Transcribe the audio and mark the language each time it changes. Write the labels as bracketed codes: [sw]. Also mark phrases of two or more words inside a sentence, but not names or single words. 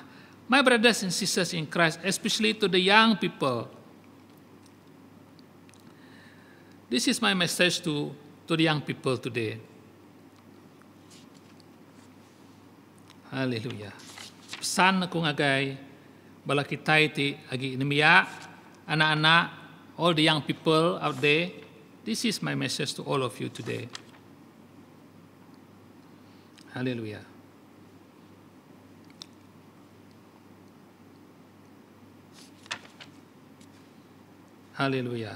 [en] My brothers and sisters in Christ, especially to the young people, this is my message to the young people today. [iba] Haleluya. Pesan aku ngagai bala kita iti agi nemia anak-anak, [en] all the young people out there. This is my message to all of you today. Haleluya. Hallelujah.